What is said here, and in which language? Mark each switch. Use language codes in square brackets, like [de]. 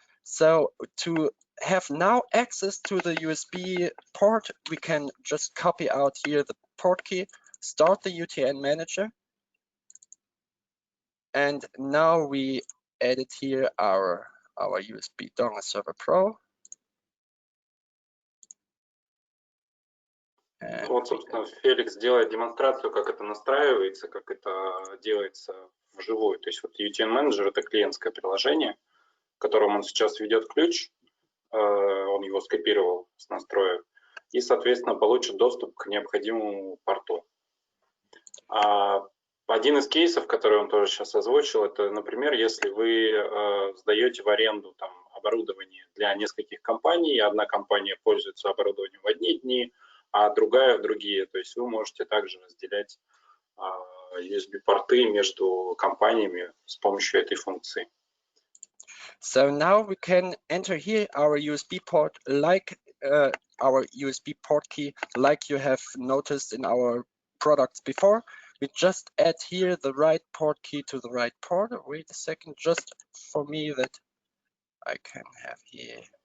[en] So to have now access to the USB port, we can just copy out here the port key, start the UTN manager, and now we edit here our USB Dongleserver Pro. [ru] Вот, собственно, Феликс делает демонстрацию, как это настраивается, как это делается вживую. То есть вот UTN менеджер — это клиентское приложение, в котором он сейчас введет ключ, он его скопировал с настроек, и, соответственно, получит доступ к необходимому порту. Один из кейсов, который он тоже сейчас озвучил, это, например, если вы сдаете в аренду там оборудование для нескольких компаний, одна компания пользуется оборудованием в одни дни, а другая в другие. То есть вы можете также разделять USB-порты между компаниями с помощью этой функции. [en] So now we can enter here our USB port, like our USB port key, like you have noticed in our products before. We just add here the right port key to the right port. Wait a second, just for me that I can have here.